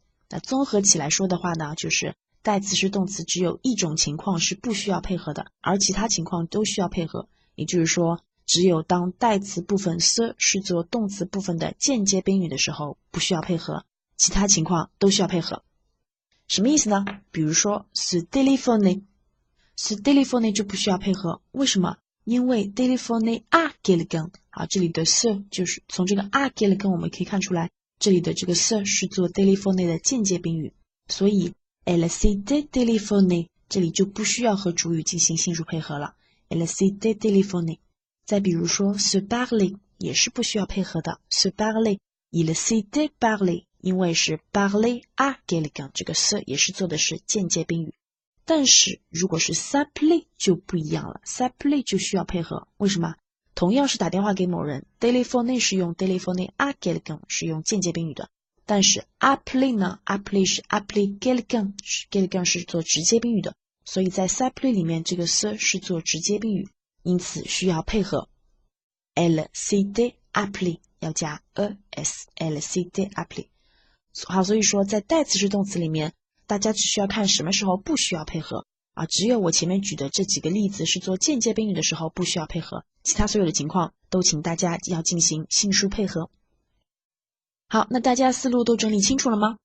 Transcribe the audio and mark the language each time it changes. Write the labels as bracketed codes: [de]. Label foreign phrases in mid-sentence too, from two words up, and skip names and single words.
[zh] 那综合起来说的话呢，就是代词式动词只有一种情况是不需要配合的，而其他情况都需要配合。也就是说，只有当代词部分 ce 是做动词部分的间接宾语的时候不需要配合，其他情况都需要配合。什么意思呢？比如说 [fr] se téléphoner， se téléphoner [zh] 就不需要配合，为什么？因为 [fr] téléphoner à quelqu'un， [zh] 这里的 ce 就是从这个 [fr] à quelqu'un [zh] 我们可以看出来，这里的这个 ce 是做 téléphoner 的间接宾语，所以 [fr] elle s'était téléphonée [zh] 这里就不需要和主语进行性数配合了， [fr] elle s'était téléphonée。 [zh] 再比如说 se parler 也是不需要配合的 [fr] se parler il s'était parlé [zh] 因为是 [fr] parler à quelqu'un [zh] 这个 se 也是做的是间接宾语。但是如果是 s'appeler 就不一样了 s'appeler 就需要配合。为什么？同样是打电话给某人 téléphoner 是用 [fr] téléphoner à quelqu'un [zh] 是用间接宾语的，但是 appeler 呢 appeler 是 [fr] appeler quelqu'un quelqu'un [zh] 是做直接宾语的，所以在 s'appeler 里面这个 se 是做直接宾语，因此需要配合 [fr] elle s'était appelée [zh] 要加 es [fr] elle s'était appelée。 [zh] 好，所以说在代词式动词里面大家只需要看什么时候不需要配合啊，只有我前面举的这几个例子是做间接宾语的时候不需要配合，其他所有的情况都请大家要进行性数配合。好，那大家思路都整理清楚了吗？